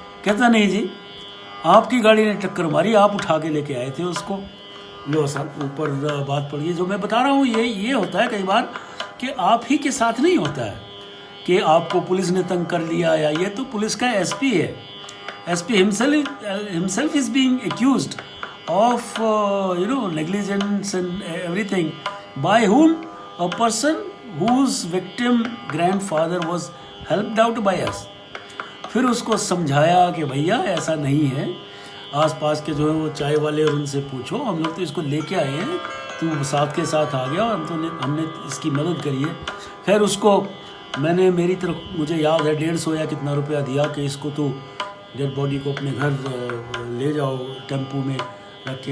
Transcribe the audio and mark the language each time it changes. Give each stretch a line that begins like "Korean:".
Hindi: कहता नहीं जी, आपकी गाड़ी ने टक्कर मारी, आप उठा के लेके आए थे उसको। लो सर, ऊपर बात पड़ गई। जो मैं बता रहा हूँ ये होता है कई बार कि आप ही के साथ नहीं होता है कि आपको पुलिस ने तंग कर लिया, या ये तो पुलिस का एसपी है।
English: SP himself is being accused of negligence and everything by whom? A person whose victim grandfather was helped out by us।
Hindi: फिर उसको समझाया कि भैया ऐसा नहीं है, आसपास के जो है वो चाय वाले और उनसे पूछो, हम लोग तो इसको लेके आए हैं, तू साथ के साथ आ गया और हमने इसकी मदद करी है। खैर उसको मैंने मेरी तरफ, मुझे याद है 150 या कितना रुपया दिया कि इसको तो डेड बॉडी को अपने घर ले जाओ टेम्पू में रख के।